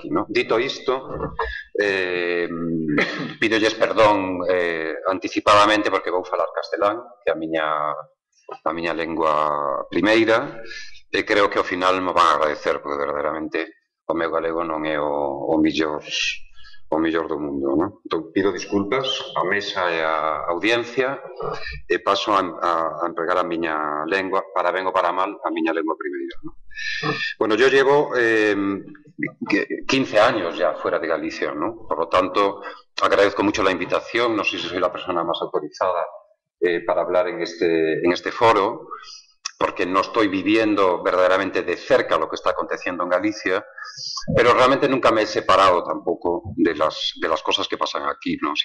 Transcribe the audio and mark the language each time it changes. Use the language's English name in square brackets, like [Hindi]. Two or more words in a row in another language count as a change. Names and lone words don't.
[Galician] Dito isto, pídolles perdón anticipadamente porque vou falar castelán, que é a miña lengua primeira, e creo que ao final me van a agradecer, porque verdadeiramente o meu galego non é o mellor o mellor do mundo, non? Entón, pido disculpas á mesa e á audiencia e paso a empregar a miña lengua, para ben ou para mal, a miña lengua primeira, non? [Spanish] Bueno, yo llevo 15 años ya fuera de Galicia, ¿no? Por lo tanto, agradezco mucho la invitación, no sé si soy la persona más autorizada para hablar en este foro, porque no estoy viviendo verdaderamente de cerca lo que está aconteciendo en Galicia, pero realmente nunca me he separado tampoco de las cosas que pasan aquí, ¿no?